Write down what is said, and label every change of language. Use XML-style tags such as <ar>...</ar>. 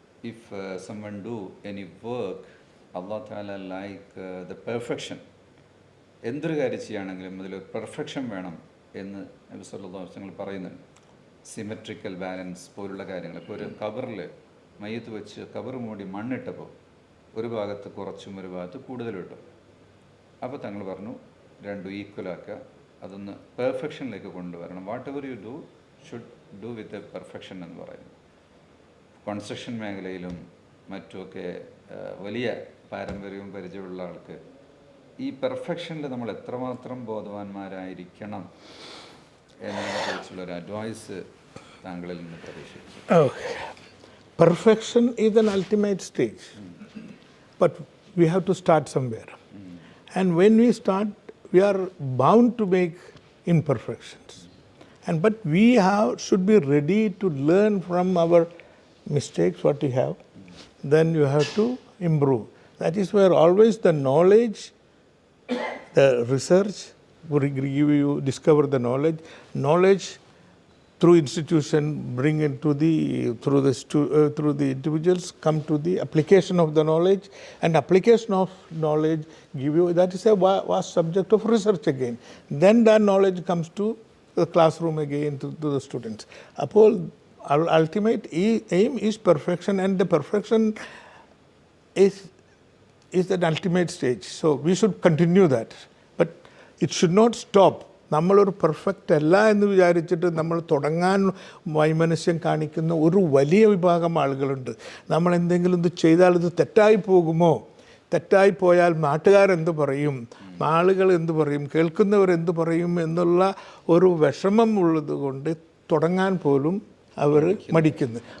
<en>If someone do any work, Allah Ta'ala like the perfection.</en> <ml>എന്തൊരു കാര്യം ചെയ്യുകയാണെങ്കിലും അതിൽ പെർഫെക്ഷൻ വേണം എന്ന് നബി സല്ലല്ലാഹു അലൈഹി വസല്ലം പറയുന്നുണ്ട്. സിമെട്രിക്കൽ ബാലൻസ് പോലുള്ള കാര്യങ്ങൾ. ഇപ്പോൾ ഒരു കബറിൽ മയ്യത്ത് വെച്ച് കബർ മൂടി മണ്ണിട്ടപ്പോൾ ഒരു ഭാഗത്ത് കുറച്ചും ഒരു ഭാഗത്ത് കൂടുതലും ഇട്ടു. അപ്പോൾ തങ്ങൾ പറഞ്ഞു രണ്ടും ഈക്വലാക്കുക, അതൊന്ന് പെർഫെക്ഷനിലേക്ക് കൊണ്ടുവരണം.</ml> <en>whatever you do should do with a perfection</en> <ml>എന്ന് പറയുന്നു. കൺസ്ട്രക്ഷൻ മേഖലയിലും മറ്റുമൊക്കെ വലിയ പാരമ്പര്യവും പരിചയമുള്ള ആൾക്ക് ഈ പെർഫെക്ഷനിൽ നമ്മൾ എത്രമാത്രം ബോധവാന്മാരായിരിക്കണം എന്നതിനെക്കുറിച്ചുള്ളൊരു അഡ്വൈസ് താങ്കളിൽ നിന്ന് പ്രതീക്ഷിച്ചു.</ml> <en>Perfection is an ultimate stage, but we have to start somewhere. And when we start, we are bound to make imperfections. But we should be ready to learn from our mistakes, what we have. Then you have to improve. That is where always the knowledge, the research will give you, discover the knowledge through institution, bring into through the individuals, come to the application of the knowledge, and application of knowledge give you, that is a vast subject of research again. Then that knowledge comes to the classroom again, to the students. Upon our ultimate aim is perfection, and the perfection is that ultimate stage. So we should continue that, but it should not stop.</en> <ml>നമ്മളൊരു perfect അല്ല എന്ന് വിചാരിച്ചിട്ട് നമ്മൾ തുടങ്ങാൻ വൈമനസ്യം കാണിക്കുന്ന ഒരു വലിയ വിഭാഗം ആളുകളുണ്ട്. നമ്മൾ എന്തെങ്കിലും ഇത് ചെയ്താൽ ഇത് തെറ്റായി പോകുമോ, തെറ്റായി പോയാൽ നാട്ടുകാരെന്ത് പറയും, ആളുകൾ എന്ത് പറയും, കേൾക്കുന്നവരെന്ത് പറയും എന്നുള്ള ഒരു വിഷമം ഉള്ളത് കൊണ്ട് തുടങ്ങാൻ പോലും അവർ മടിക്കുന്നു.</ml>